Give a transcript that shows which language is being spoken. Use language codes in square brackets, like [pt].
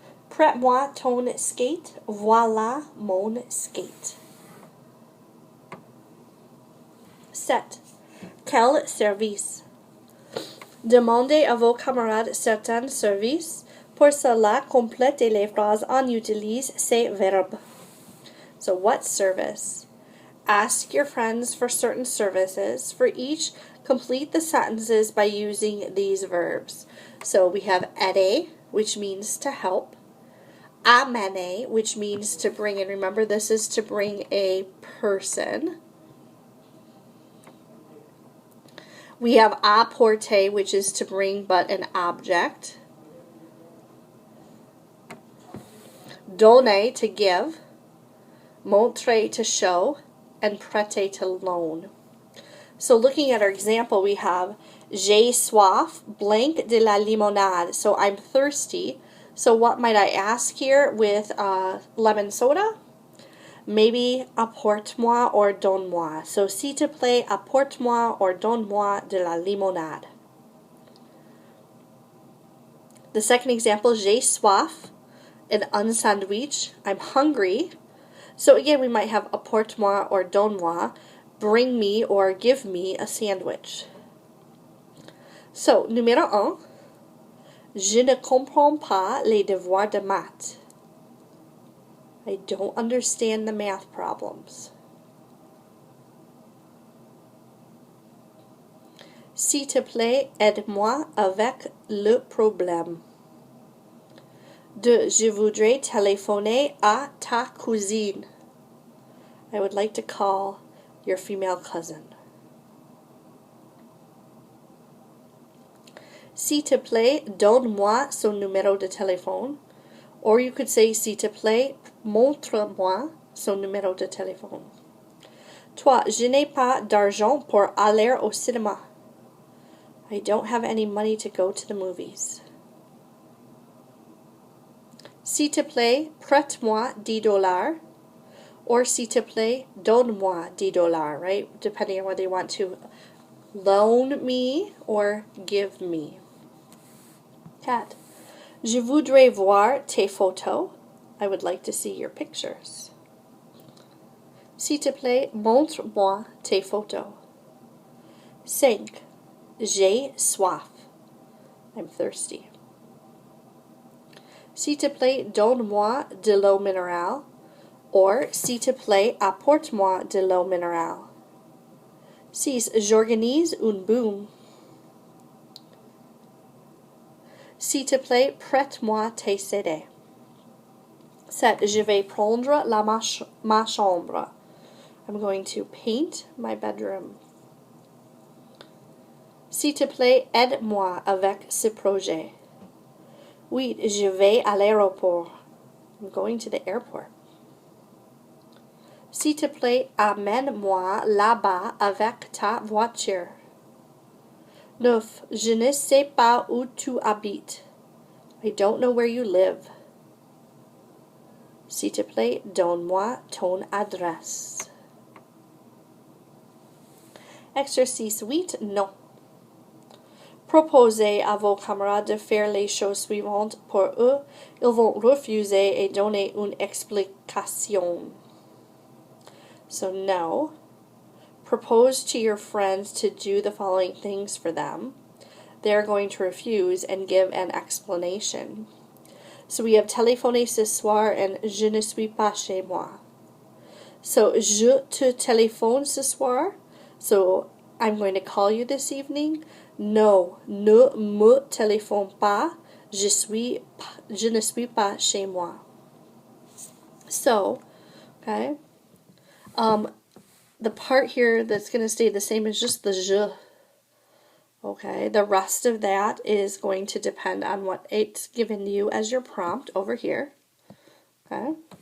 [fr] Prête-moi ton skate. Voilà mon skate. 7. Quel service? Demandez à vos camarades certains services. Pour cela, complétez les phrases en utilise ces verbes. [en] So, what service? Ask your friends for certain services. For each, complete the sentences by using these verbs. So, we have aider, which means to help. Amener, which means to bring. And remember, this is to bring a person. We have apporter, which is to bring but an object. Donner, to give. Montrer, to show. And prêter, to loan. So looking at our example, we have [fr] j'ai soif, [en] blank [fr] de la limonade. [en] So I'm thirsty. So what might I ask here with lemon soda? [fr] Maybe apporte-moi or donne-moi. So s'il te plaît, apporte-moi or donne-moi de la limonade. [en] The second example, [fr] j'ai soif, [en] an unsandwich. I'm hungry. So again, we might have apporte-moi or donne-moi, bring me or give me a sandwich. [fr] So, numéro 1, je ne comprends pas les devoirs de maths. [en] I don't understand the math problems. [fr] S'il te plaît, aide-moi avec le problème. 2. Je voudrais téléphoner à ta cousine. [en] I would like to call your female cousin. [fr] S'il te plaît, donne-moi son numéro de téléphone. [en] Or you could say, [fr] s'il te plaît, montre-moi son numéro de téléphone. 3. Je n'ai pas d'argent pour aller au cinéma. [en] I don't have any money to go to the movies. [fr] S'il te plaît, prête-moi $10. Or s'il te plaît, donne-moi $10, right? [en] Depending on whether you want to loan me or give me. 4. [fr] Je voudrais voir tes photos. [en] I would like to see your pictures. [fr] S'il te plaît, montre-moi tes photos. 5. J'ai soif. [en] I'm thirsty. [fr] S'il te plaît, donne-moi de l'eau minérale. Or, s'il te plaît, apporte-moi de l'eau minérale. 6. J'organise une boum. S'il te plaît, prête-moi tes CD. 7. Je vais prendre ma chambre. [en] I'm going to paint my bedroom. [fr] S'il te plaît, aide-moi avec ce projet. 8. Je vais à l'aéroport. [en] I'm going to the airport. [fr] S'il te plaît, amène-moi là-bas avec ta voiture. 9. Je ne sais pas où tu habites. [en] I don't know where you live. [fr] S'il te plaît, donne-moi ton adresse. Exercice 8, non. Proposez à vos camarades de faire les choses suivantes pour eux. Ils vont refuser et donner une explication. [en] So, no. Propose to your friends to do the following things for them. They are going to refuse and give an explanation. So we have [fr] téléphoner ce soir and je ne suis pas chez moi. So, je te téléphone ce soir. [en] So, I'm going to call you this evening. No, [fr] ne me téléphone pas. Je ne suis pas chez moi. [en] So, okay. The part here that's going to stay the same is just the je. Okay, the rest of that is going to depend on what it's given you as your prompt over here. Okay.